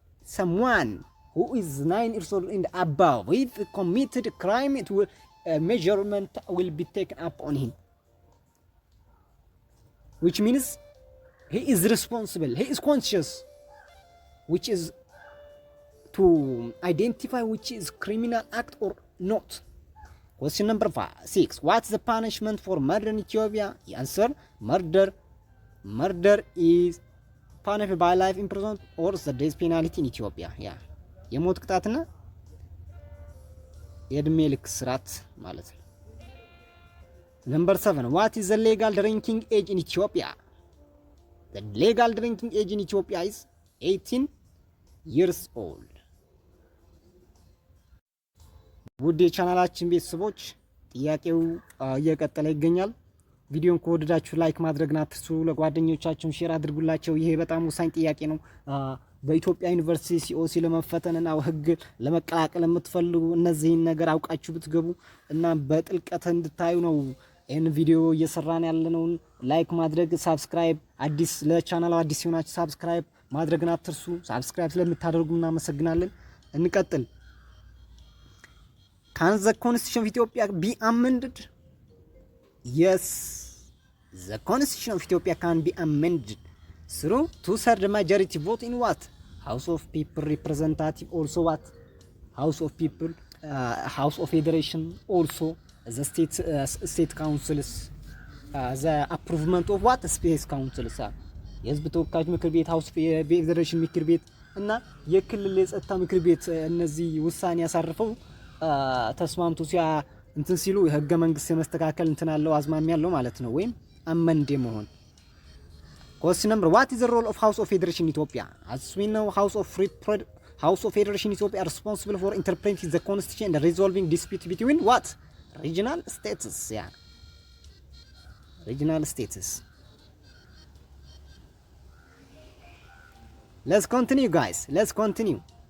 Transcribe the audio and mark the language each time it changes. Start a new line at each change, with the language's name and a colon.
English: Someone who is 9 years old and above, if committed crime, it will measurement will be taken up on him, which means he is responsible, he is conscious, which is to identify which is criminal act or not. Question number 6. What's the punishment for murder in Ethiopia? The answer: murder is punished by life imprisonment or the death penalty in Ethiopia.
Amharic: Yeah, የሞት ቅጣትና የእድሜ ልክ እስራት ማለት ነው።
English: Number 7. What is the legal drinking age in Ethiopia? The legal drinking age in Ethiopia is 18 years old.
Amharic: ውድ የቻናላችን ቤተሰቦች ጥያቄው እየቀጠለ ይገኛል። ቪዲዮን ከወደዳችሁ ላይክ ማድረግና አትርሱ። ለጓደኞቻችሁ ሼር አድርጉላቸው። ይሄ በጣም ወሳኝ ጥያቄ ነው። በኢትዮጵያ ዩኒቨርሲቲ ሲኦሲ ለመፈተንና ህግ ለመቀላቀል የምትፈልጉ እነዚህን ነገር አውቃችሁ ብትገቡ እና በጥልቀት እንድታዩ ነው ይሄን ቪዲዮ እየሰራን ያለነውን። ላይክ ማድረግ፣ ሳብስክራይብ፣ አዲስ ለቻናሉ አዲስ የሆናችሁ ሳብስክራይብ ማድረግና አትርሱ። ሳብስክራይብ ስለምታደርጉ እናመሰግናለን። እንቀጥል።
English: Can the Constitution of Ethiopia be amended? Yes, the Constitution of Ethiopia can be amended through 2/3 majority vote in what? House of People representative, also what? House of People, House of Federation, also the state councils, the approvement of what? Space councils.
Amharic: የህዝብ ተወካዮች ምክር ቤት፣ ሃውስ ፌዴሬሽን ምክር ቤት እና የክልል የጸጥታ ምክር ቤት እነዚህ ውሳኔ ያሳርፈው ተስማምቱ ሲያ እንትን ሲሉ የህገ መንግስት የመስተካከል እንትን አለው አዝማሚያ ያለው ማለት ነው፣ ወይም አመንዴ መሆን።
English: Question number: What is the role of House of Federation in Ethiopia? As we know, House of Federation in Ethiopia are responsible for interpreting the constitution and resolving dispute between what? Regional states. Yeah, regional states. Let's continue, guys. Let's continue.